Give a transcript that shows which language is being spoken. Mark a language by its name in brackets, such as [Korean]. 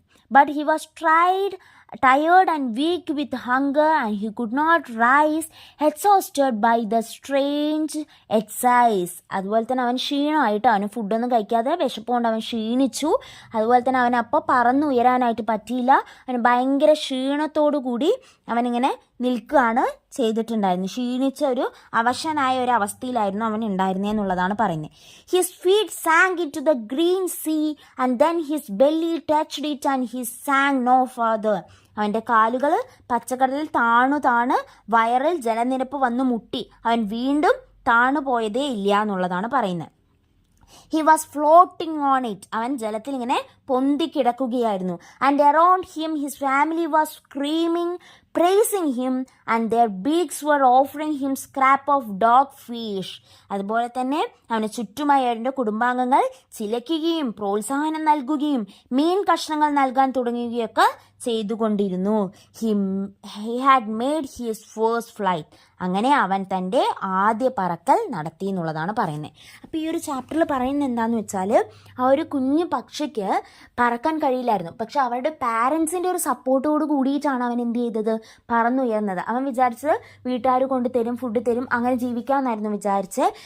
[English] But he was tired and weak with hunger, and he could not rise, exhausted by the strange exercise. [Malayalam] അതുപോലെ തന്നെ അവൻ ക്ഷീണമായിട്ട്, അവന് ഫുഡൊന്നും കഴിക്കാതെ വിശപ്പുകൊണ്ട് അവൻ ക്ഷീണിച്ചു. അതുപോലെ തന്നെ അവൻ അപ്പോൾ പറന്നുയരാനായിട്ട് പറ്റിയില്ല. അവന് ഭയങ്കര ക്ഷീണത്തോടു കൂടി അവനിങ്ങനെ നിൽക്കുകയാണ് ചെയ്തിട്ടുണ്ടായിരുന്നു. ക്ഷീണിച്ച ഒരു അവശനായ ഒരു അവസ്ഥയിലായിരുന്നു അവൻ ഉണ്ടായിരുന്നതെന്നുള്ളതാണ് പറയുന്നത്. [English] His feet sank into the green sea and then his belly touched it and his sank no further. [Malayalam] അവൻ്റെ കാലുകൾ പച്ചക്കടലിൽ താണു വയറിൽ ജലനിരപ്പ് വന്ന് മുട്ടി. അവൻ വീണ്ടും താണുപോയതേ ഇല്ല എന്നുള്ളതാണ് പറയുന്നത്. [English] He was floating on it. [Malayalam] അവൻ ജലത്തിൽ ഇങ്ങനെ പൊന്തിക്കിടക്കുകയായിരുന്നു. [English] And around him his family was screaming, praising him, and their beaks were offering him scrap of dog fish. [Malayalam] അതുപോലെ തന്നെ അവന് ചുറ്റുമായി അവൻ്റെ കുടുംബാംഗങ്ങൾ ചിലയ്ക്കുകയും പ്രോത്സാഹനം നൽകുകയും മീൻ കഷ്ണങ്ങൾ നൽകാൻ തുടങ്ങുകയൊക്കെ ചെയ്തുകൊണ്ടിരുന്നു. [English] He had made his first flight. [Malayalam] അങ്ങനെ അവൻ തൻ്റെ ആദ്യ പറക്കൽ നടത്തി എന്നുള്ളതാണ് പറയുന്നത്. അപ്പോൾ ഈ ഒരു ചാപ്റ്ററിൽ പറയുന്നത് എന്താണെന്ന് വെച്ചാൽ, ആ ഒരു കുഞ്ഞു പക്ഷിക്ക് പറക്കാൻ കഴിയില്ലായിരുന്നു. പക്ഷെ അവരുടെ പാരൻസിൻ്റെ ഒരു സപ്പോർട്ടോട് കൂടിയിട്ടാണ് അവൻ എന്ത് ചെയ്തത്, പറന്നുയർന്നത്. അവൻ വിചാരിച്ചത് വീട്ടുകാർ കൊണ്ട് തരും, ഫുഡ് തരും, അങ്ങനെ ജീവിക്കാമെന്നായിരുന്നു വിചാരിച്ചത്.